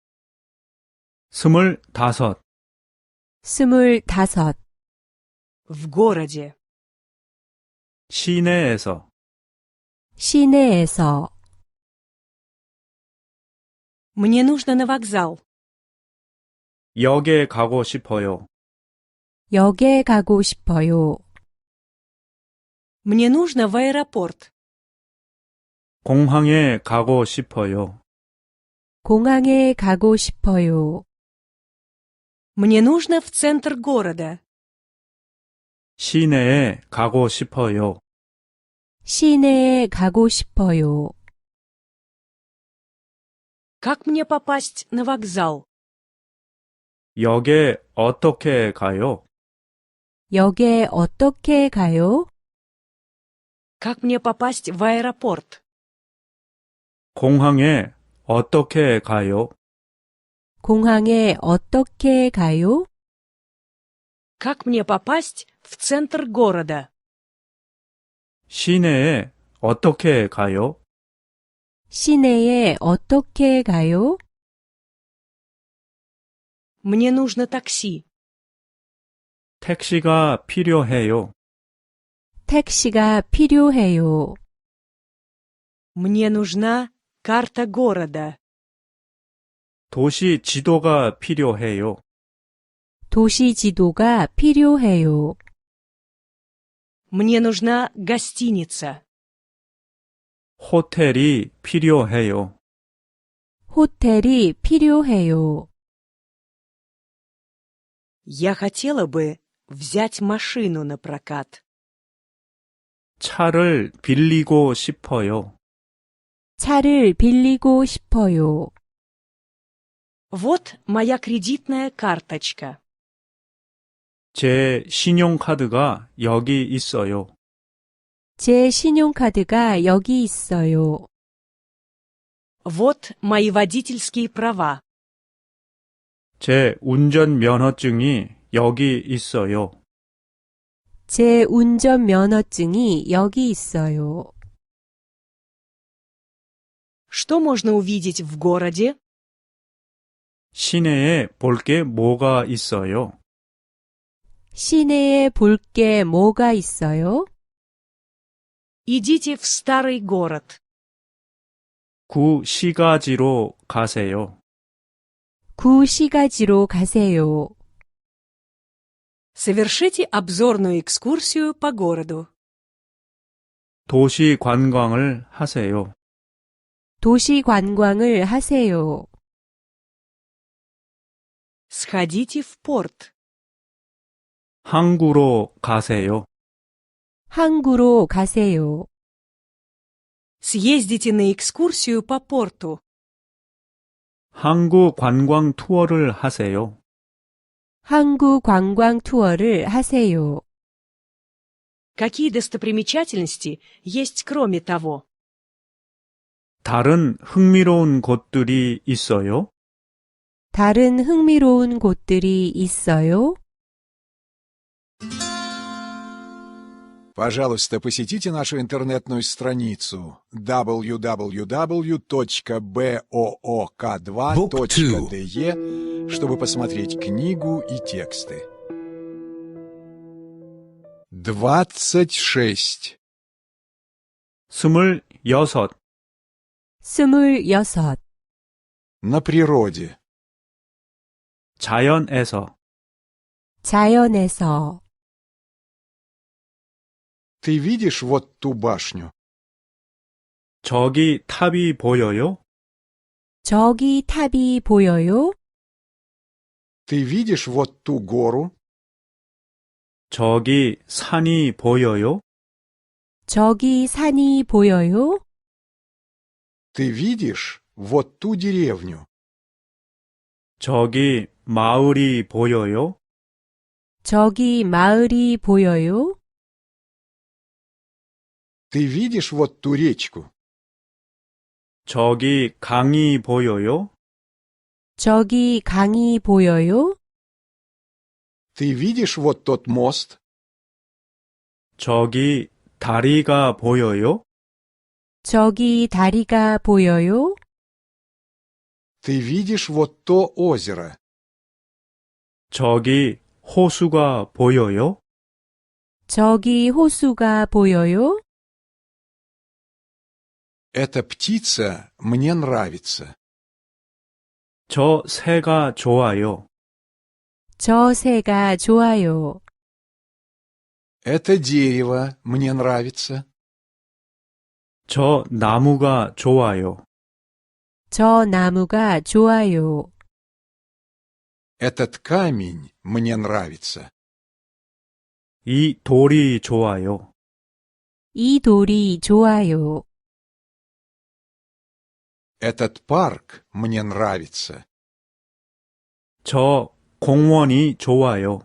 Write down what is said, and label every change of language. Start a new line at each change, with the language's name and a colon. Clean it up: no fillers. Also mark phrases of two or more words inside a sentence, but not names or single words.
Russian: 25. 25. В городе.
Korean: 시내에서. 시내에서.
Russian: Мне нужно на вокзал.
Korean: 역에 가고 싶어요. 역에 가고 싶어요.
Russian: Мне нужно в аэропорт.
Korean: 공항에 가고 싶어요. 공항에 가고 싶어요.
Russian: Мне нужно в центр города.
Korean: 시내에 가고 싶어요. 시내에 가고 싶어요.
Russian: Как мне попасть на вокзал?
Korean: 역에 어떻게 가요? 역에 어떻게 가요?
Russian: Как мне попасть в аэропорт?
Korean: 공항에 어떻게 가요? 공항에 어떻게 가요?
Russian: Как мне попасть в центр города?
Korean: 시내에 어떻게 가요? 시내에 어떻게 가요?
Russian: Мне нужно такси.
Korean: 택시가 필요해요. 택시가 필요해요.
Russian: Мне нужна карта города.
Korean: 도시 지도가 필요해요. 도시 지도가 필요해요.
Russian: Мне нужна гостиница.
Korean: 호텔이 필요해요. 호텔이 필요해요.
Russian: Я хотела бы взять машину на прокат.
Korean: 차를 빌리고 싶어요. 차를 빌리고 싶어요.
Russian: Вот моя кредитная карточка.
Korean: 제 신용카드가 여기 있어요. 제 신용카드가 여기 있어요.
Russian: Вот мои водительские права.
Korean: 제 운전면허증이 여기 있어요. 제 운전면허증이 여기 있어요.
Russian: Что можно увидеть в городе?
Korean: 시내에 볼 게 뭐가 있어요? 시내에 볼 게 뭐가 있어요?
Russian: Идите в старый город.
Korean: 구시가지로 가세요. 구시가지로 가세요.
Russian: Совершите обзорную экскурсию по городу.
Korean: 도시 관광을 하세요. 도시 관광을 하세요.
Russian: Сходите в порт.
Korean: 항구로 가세요. 항구로 가세요.
Russian: Съездите на экскурсию по порту.
Korean: 항구 관광 투어를 하세요. 항구 관광 투어를 하세요.
Russian: Какие достопримечательности есть кроме того?
Korean: 다른 흥미로운 곳들이 있어요? 다른 흥미로운 곳들이 있어요?
Russian: Пожалуйста, посетите нашу интернетную страницу www.book2.de, чтобы посмотреть книгу и тексты. 26. 26. 26. На природе.
Korean: 자연에서. 자연에서.
Russian: Ты видишь вот ту башню?
Korean: 저기 탑이 보여요? 저기 탑이 보여요?
Russian: Ты видишь вот ту гору?
Korean: 저기 산이 보여요? 저기 산이 보여요?
Russian: Ты видишь вот ту деревню?
Korean: 저기 마을이 보여요? 저기 마을이 보여요?
Russian: Ты видишь вот ту речку?
Korean: 저기 강이 보여요? 저기 강이 보여요?
Russian: Ты видишь вот тот мост?
Korean: 저기 다리가 보여요? 저기 다리가 보여요?
Russian: Ты видишь вот то озеро?
Korean: 저기 호수가 보여요? 저기 호수가 보여요?
Russian: Эта птица мне нравится.
Korean: 저 새가 좋아요. 저 새가 좋아요.
Russian: Это дерево мне нравится.
Korean: 저 나무가 좋아요. 저 나무가 좋아요.
Russian: Этот камень мне нравится.
Korean: 이 돌이 좋아요. 이 돌이 좋아요.
Russian: Этот парк мне нравится.
Korean: 저 공원이 좋아요.